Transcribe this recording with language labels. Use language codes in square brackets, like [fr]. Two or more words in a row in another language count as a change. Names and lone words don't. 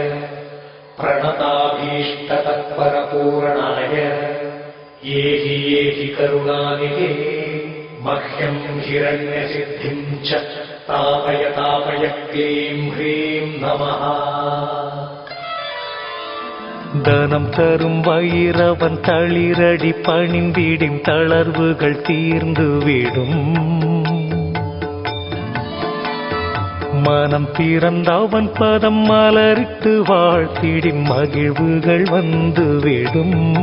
[sa] प्रणताभीष्टतत्परपूर्णाय येहि करुणानिधे मह्यं हिरण्यसिद्धिं च तापय क्लीं ह्रीं नमः। [ta] தனம் தரும் வைரவன் தளிரடி பணிந்திடும் தளர்வுகள் தீர்ந்துவிடும். மனம் திறந்தவன் பதம் மலரிட்டு வாழ்த்திடின் மகிழ்வுகள் வந்துவிடும்.